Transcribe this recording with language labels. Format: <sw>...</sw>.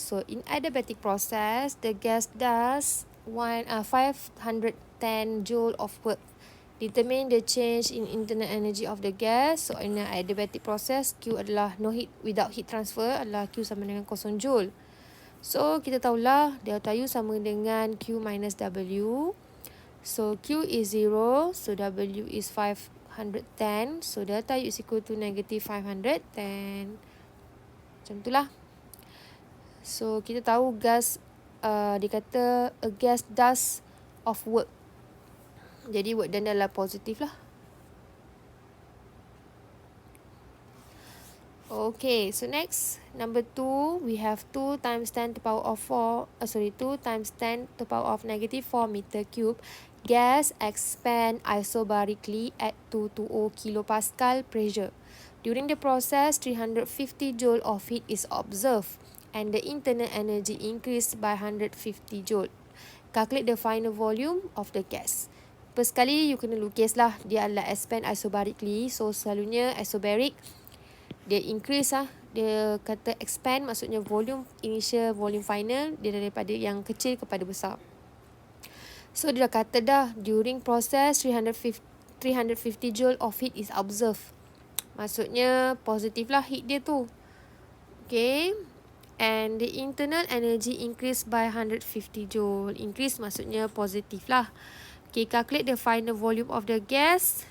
<en>So in adiabatic process, the gas does 510 joule of work. Determine the change in internal energy of the gas. So in an adiabatic process, Q</en> <ms>adalah</ms> <en>no heat without heat transfer</en> <ms>adalah Q sama dengan</ms> <en>0 joule.</en> <ms>So kita tahulah delta U sama dengan</ms> <en>Q minus W. So Q is 0, so W is 510. So delta U is equal to negative 510.</en> <ms>Macam itulah. So kita tahu gas, dia kata</ms> <en>a gas does of work.</en> <ms>Jadi</ms> <en>work done</en> <ms>adalah positif lah.</ms> <en>Okay, so next, number 2, we have 2 times 10 to the power of 2 times 10 to the power of negative 4 meter cube. Gas expand isobarically at 220 kilopascal pressure. During the process, 350 joule of heat is observed and the internal energy increased by 150 joule. Calculate the final volume of the gas.</en> <ms>First sekali, you kena lukis lah. Dia adalah</ms> <en>expand isobarically.</en> <ms>So, selalunya isobaric, dia increase lah. Dia kata expand, maksudnya</ms> <en>volume initial, volume final.</en> <ms>Dia daripada yang kecil kepada besar.</ms> <en>So,</en> <ms>dia dah kata dah,</ms> <en>during process, 350 joule of heat is observed.</en> <ms>Maksudnya positif lah heat dia tu. Okay.</ms> <en>And the internal energy increase by 150 joule. Increase maksudnya positif lah. Okay, calculate the final volume of the gas.</en>